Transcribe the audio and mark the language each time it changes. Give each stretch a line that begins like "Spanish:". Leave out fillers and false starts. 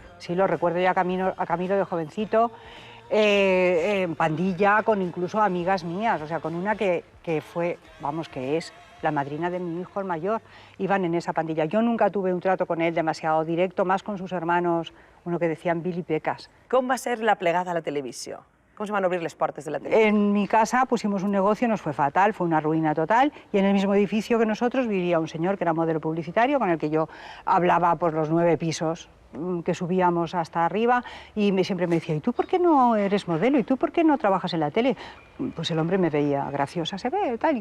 Spanish: Sí, lo recuerdo ya a Camilo de jovencito, en pandilla, con incluso amigas mías, o sea, con una que fue, vamos, que es la madrina de mi hijo el mayor, iban en esa pandilla. Yo nunca tuve un trato con él demasiado directo, más con sus hermanos, uno que decían Billy Pecas.
Catalan: Com va ser la plegada a la televisió? Com se van obrir les portes de la televisió?
Spanish: En mi casa pusimos un negocio, nos fue fatal, fue una ruina total, y en el mismo edificio que nosotros vivía un señor que era modelo publicitario, con el que yo hablaba por los 9 pisos que subíamos hasta arriba, y siempre me decía, ¿y tú por qué no eres modelo? ¿Y tú por qué no trabajas en la tele? Pues el hombre me veía graciosa, se ve, tal.